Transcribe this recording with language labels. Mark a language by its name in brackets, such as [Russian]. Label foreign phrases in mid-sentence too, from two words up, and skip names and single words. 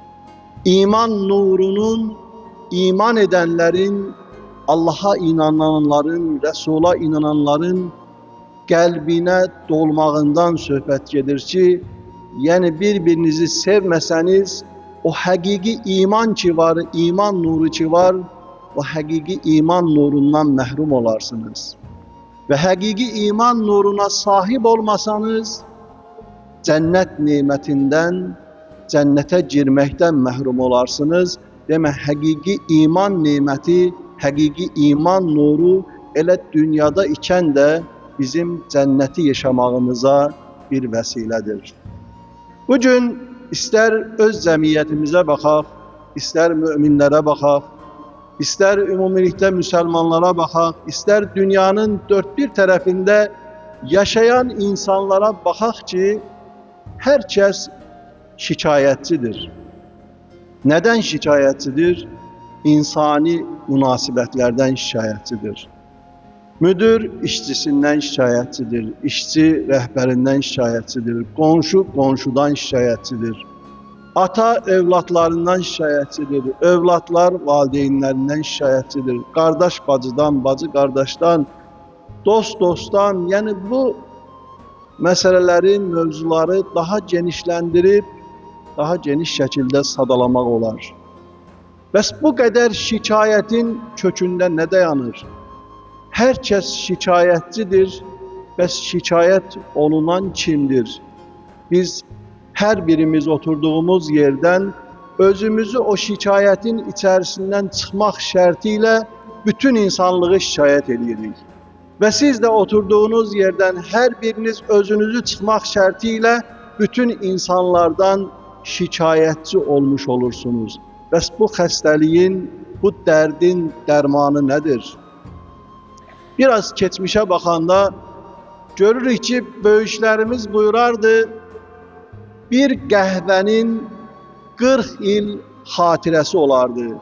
[Turkish] İman nurunun, iman edenlerin, Allah'a inananların, Resul'a inananların kalbine dolmağından [Azerbaijani] söhbət gedir ki, [Turkish] yani birbirinizi sevmeseniz, o hakiki iman ki var, iman nuru ki var, o hakiki iman nurundan [Azerbaijani] məhrum olarsınız. [Turkish] Ve hakiki iman nuruna sahip olmasanız, cennet nimetinden, cennete girmekten [Azerbaijani] məhrum olarsınız. Demək, hakiki iman nimeti, hakiki iman nuru elə dünyada ikən də bizim cənnəti yaşamağımıza bir vəsilədir. Bugün ister öz cəmiyyətimizə baxaq, ister müminlərə baxaq, ister ümumilikdə müsəlmanlara baxaq, ister dünyanın dört bir tərəfində yaşayan insanlara baxaq ki, [Turkish] herkes şikayetçidir. Neden şikayetçidir? İnsani münasibetlerden şikayetçidir. Müdür işçisinden şikayetçidir. İşçi rehberinden şikayetçidir. Komşu komşudan şikayetçidir. Ata evlatlarından şikayetçidir. Evlatlar valideynlerinden şikayetçidir. Kardeş bacıdan, bacı kardeşten, dost dosttan. Yani bu meselelerin mövzuları daha genişlendirip daha [Azerbaijani] geniş şəkildə sadalamaq olar. Bəs bu qədər şikayetin kökündə nə dayanır? [Turkish] Herkes şikayetçidir. [Azerbaijani] Bəs şikayet olunan kimdir? [Turkish] Biz her birimiz oturduğumuz yerden özümüzü o şikayetin içerisinden çıkmak şartıyla bütün insanlığı [Azerbaijani] şikayet edirik. [Turkish] Ve siz de oturduğunuz yerden her biriniz özünüzü çıkmak şartıyla bütün insanlardan şikayetçi olmuş olursunuz. [Azerbaijani] Bəs bu xəstəliyin, bu dərdin dərmanı nedir? Biraz keçmişe bakanda görürük ki, böyüklərimiz buyurardı, bir qəhvənin 40 il hatirəsi olardı.